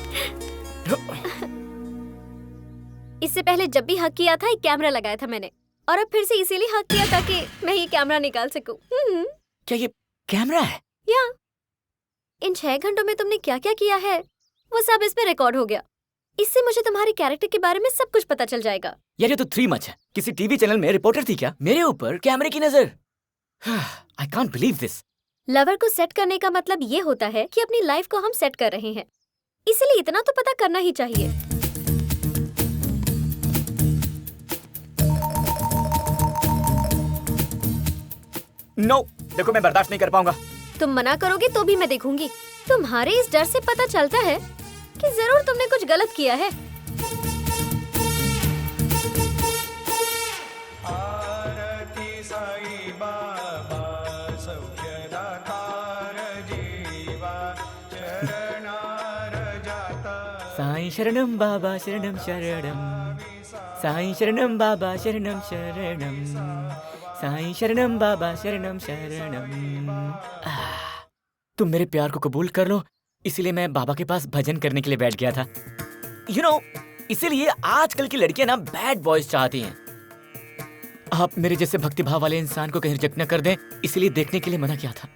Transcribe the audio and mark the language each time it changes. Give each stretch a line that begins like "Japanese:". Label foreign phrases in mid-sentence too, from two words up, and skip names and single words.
Hindi: इससे पहले जब भी हक किया था एक कैमरा लगाया था मैंने, और अब फिर से इसीलिए हक किया ताकि मैं ये कैमरा निकाल सकूं। क्या ये कैमरा है? या इन 6 घंटों में तुमने क्या क्या किया है वो सब इस पे रिकॉर्ड हो गया। इससे मुझे तुम्हारे कैरेक्टर के बारे में सब कुछ पता चल जाएगा। यार ये तो 3 मच है। किसी टीवी चैनल में रिपोर्टर थी क्या? मेरे ऊपर कैमरे की नजर।
English: I can't believe this.
Hindi: लवर को सेट करने का मतलब ये होता है कि अपनी लाइफ को हम सेट कर रहे हैं, इसलिए इतना तो पता करना ही चाहिए। नो, देखो मैं बर्दाश्त नहीं कर पाऊंगा। तुम मना करोगे तो भी मैं देखूंगी। तुम्हारे इस डर से पता चलता है कि जरूर तुमने कुछ गलत किया है।
Sanskrit: साईं शरणम बाबा शरणम शरणम, साईं शरणम बाबा शरणम शरणम, साईं शरणम बाबा शरणम शरणम।
Hindi: तुम मेरे प्यार को कबूल कर लो, इसीलिए मैं बाबा के पास भजन करने के लिए बैठ गया था।
English: You know,
Hindi: इसीलिए आजकल की लड़कियां ना
English: bad boys
Hindi: चाहती हैं। आप मेरे जैसे भक्तिभाव वाले इंसान को कहीं रिजेक्ट न कर दें, इसीलिए देखने के लिए मना किया था।